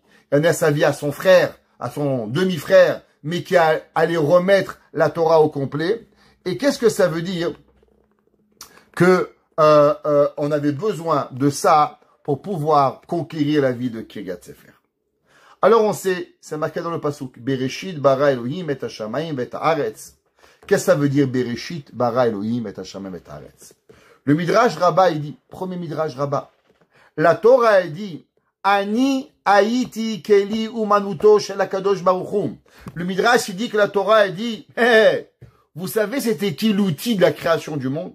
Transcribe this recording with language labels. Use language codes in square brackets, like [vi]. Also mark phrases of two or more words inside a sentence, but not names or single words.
[fr] Il a donné sa vie à son frère, à son demi-frère, mais qui allait remettre la Torah au complet. Et qu'est-ce que ça veut dire que on avait besoin de ça pour pouvoir conquérir la vie de Kiryat Sefer? Alors on sait, c'est marqué dans le pasuk, [he] בראשית ברא אלהים את השמים את הארץ, [fr] Qu'est-ce que ça veut dire [he] בראשית ברא אלהים את השמים את הארץ? [fr] Le Midrash Rabbah, il dit, premier Midrash Rabbah, la Torah, elle dit, [he] אני הייתי כלי אומנותו של הקדוש ברוך הוא. [fr] Le Midrash, il dit que la Torah, elle dit, hey, vous savez c'était qui l'outil de la création du monde?